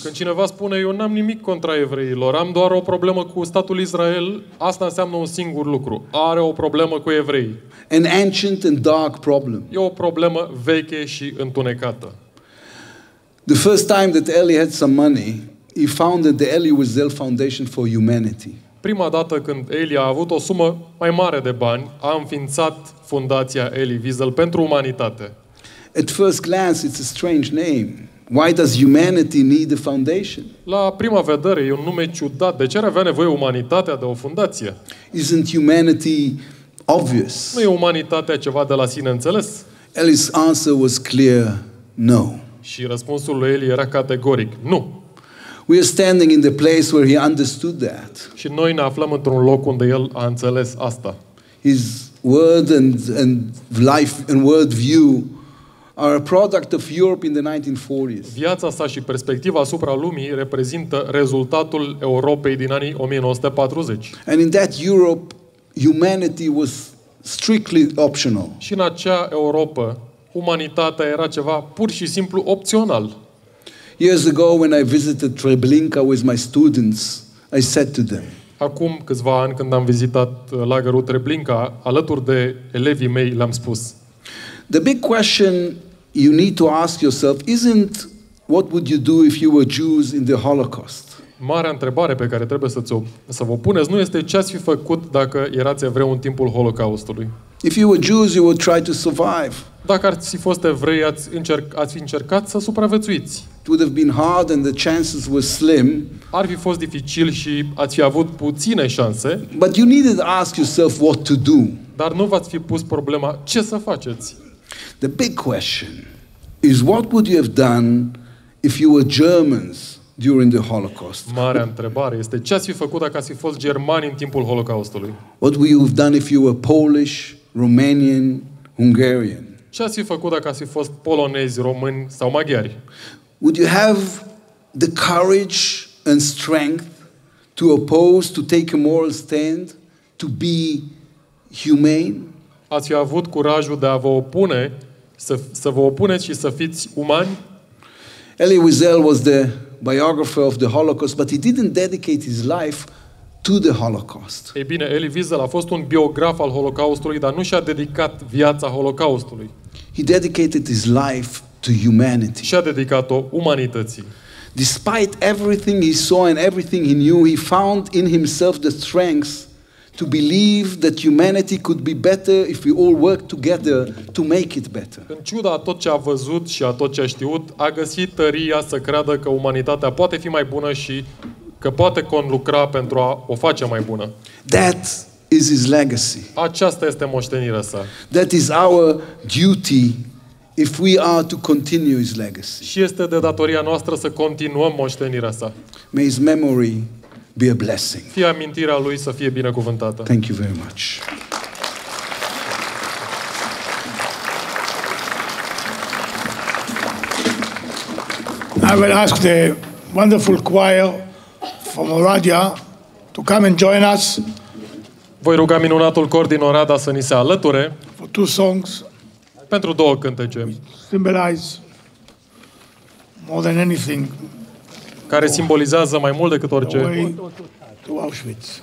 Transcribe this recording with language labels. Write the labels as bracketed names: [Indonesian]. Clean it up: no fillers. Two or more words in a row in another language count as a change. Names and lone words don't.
[Romanian] Când cineva spune, eu n-am nimic contra evreilor, am doar o problemă cu statul Israel, asta înseamnă un singur lucru. Are o problemă cu evrei. [English] An ancient and dark problem. [Romanian] E o problemă veche și întunecată. [English] The first time that Elie had some money, he founded the Elie Wiesel Foundation for Humanity. [Romanian] Prima dată când Elie a avut o sumă mai mare de bani, a înființat Fundația Elie Wiesel pentru umanitate. [English] At first glance, it's a strange name. Why does humanity need a foundation? [Romanian] La prima vedere e un nume ciudat. De ce ar avea nevoie umanitatea de o fundație? [English] Isn't humanity obvious? [Romanian] Nu e umanitatea ceva de la sine înțeles? [English] Elie's answer was clear, no. [Romanian] Și răspunsul lui Elie era categoric, nu. [English] We are standing in the place where he understood that. [Romanian] Și noi ne aflăm într-un loc unde el a înțeles asta. [English] His word and life and world view are a product of Europe in the 1940s. [Romanian] Viața sa și perspectiva asupra lumii reprezintă rezultatul Europei din anii 1940. [English] And in that Europe, humanity was strictly optional. [Romanian] Și în acea Europa, umanitatea era ceva pur și simplu opțional. [English] Years ago, when I visited Treblinka with my students, I said to them, [Romanian] Acum câțiva ani, când am vizitat lagărul Treblinka, alături de elevii mei, le-am spus: [English] the big question you need to ask yourself isn't what would you do if you were Jews in the Holocaust. [Romanian] Marea întrebare pe care trebuie să vă puneți nu este ce ați fi făcut dacă erați evreu în timpul Holocaustului. [English] If you were Jews, you would try to survive. [Romanian] Dacă ați fi fost evrei, ați fi încercat să supraviețuiți. [English] It would have been hard and the chances were slim. [Romanian] Ar fi fost dificil și ați fi avut puține șanse. [English] But you needed to ask yourself what to do. [Romanian] Dar nu v-ați fi pus problema ce să faceți. [English] The big question is what would you have done if you were Germans during the Holocaust? [Romanian] Marea întrebare este ce ați fi făcut dacă ați fi fost germani în timpul Holocaustului? [English] What would you have done if you were Polish, Romanian, Hungarian? [Romanian] Ce ați fi făcut dacă ați fi fost polonezi, români sau maghiari? [English] Would you have the courage and strength to oppose, to take a moral stand, to be humane? [Romanian] Ați fi avut curajul de a vă opune, să vă opuneți și să fiți umani? [English] Elie Wiesel was the biographer of the Holocaust, but he didn't dedicate his life to the Holocaust. [Romanian] Ei bine, Elie Wiesel a fost un biograf al Holocaustului, dar nu și-a dedicat viața Holocaustului. [English] He dedicated his life to humanity. [Romanian] Și-a dedicat-o umanității. [English] Despite everything he saw and everything he knew, he found in himself the strength to believe that humanity could be better if we all work together to make it better. [Romanian] În ciuda a tot ce a văzut și a tot ce a știut, a găsit tăria să creadă că umanitatea poate fi mai bună și că poate conlucra pentru a o face mai bună. [English] That is his legacy. [Romanian] Aceasta este moștenirea sa. [English] That is our duty if we are to continue his legacy. [Romanian] Și este de datoria noastră să continuăm moștenirea sa. [English] May his memory be a blessing. [Romanian] Fie amintirea lui să fie binecuvântată. [English] Thank you very much. I will ask the wonderful choir from Oradea to come and join us [Romanian] Voi ruga minunatul cor din Oradea să ni se alăture [English] for 2 songs. [Romanian] pentru 2 cântece [English] Symbolize more than anything [Romanian] care simbolizează mai mult decât [English] the [Romanian] orice [English] way to Auschwitz.